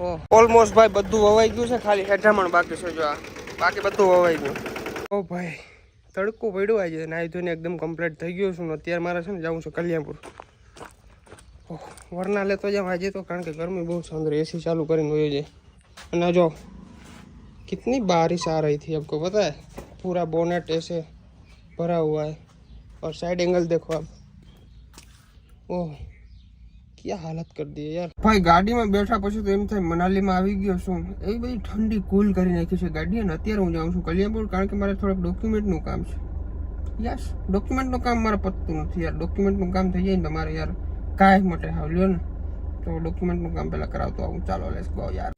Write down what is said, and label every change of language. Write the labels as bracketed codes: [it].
[gu] Almost ભાઈ બધું વવાઈ ગયું છે, ખાલી હેઠામણ બાકી છે. જો આ બાકી બધું વવાઈ ગયું. ઓ ભાઈ તડકો પડ્યો આજે, નાહી ધોઈને એકદમ કમ્પ્લીટ થઈ ગયો છું. અત્યારે મારે છે ને જવું છે કલ્યાણપુર. વરના લેતો જાવ આજે તો, કારણ કે ગરમી બહુ છે. અંદર एसी चालू કરીને વયો જાય. અને જો [hi] कितनी बारिश आ रही थी आपको पता है, पूरा बोनेट ऐसे भरा हुआ है और साइड एंगल देखो आप. ओह क्या हालत कर दी यार. [gu] ભાઈ ગાડીમાં બેઠા પછી તો એમ થાય મનાલીમાં આવી ગયો છું. એવી બધી ઠંડી કુલ કરી નાખી છે ગાડી. અને અત્યારે હું જાઉં છું કલ્યાણપુર, કારણ કે મારે થોડુંક ડોક્યુમેન્ટનું કામ છે. યસ, ડોક્યુમેન્ટનું કામ મારે પતતું નથી યાર. ડોક્યુમેન્ટનું કામ થઈ જાય ને તમારે યાર કાંઈ માટે હાવ લ્યો ને, તો ડોક્યુમેન્ટનું કામ પહેલાં કરાવતો આવું. ચાલો [en] let's go [gu] યાર.